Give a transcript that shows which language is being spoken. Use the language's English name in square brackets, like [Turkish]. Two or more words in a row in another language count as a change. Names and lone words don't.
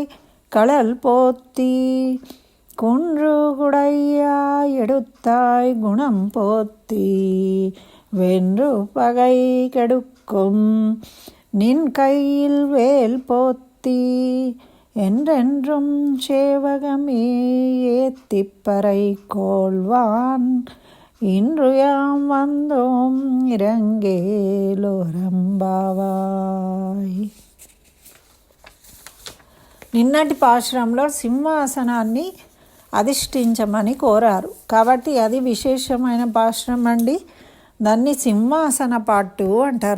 [Tamil] களல் போத்தி குன்று குடையாய் எடுத்தாய் குணம் போத்தி வென்று பகை கெடுக்கும் நின் கையில் வேல் போத்தி என்றென்றும் சேவகமே ஏத்திப்பறை கோள்வான் இன்று யாம் வந்தோம் ఇరంగేలోరంబావాయ్. [Telugu] నిన్నటి పాశ్రంలో సింహాసనాన్ని అధిష్ఠించమని కోరారు కాబట్టి అది విశేషమైన పాశ్రం అండి. దాన్ని సింహాసన పాట్టు అంటారు.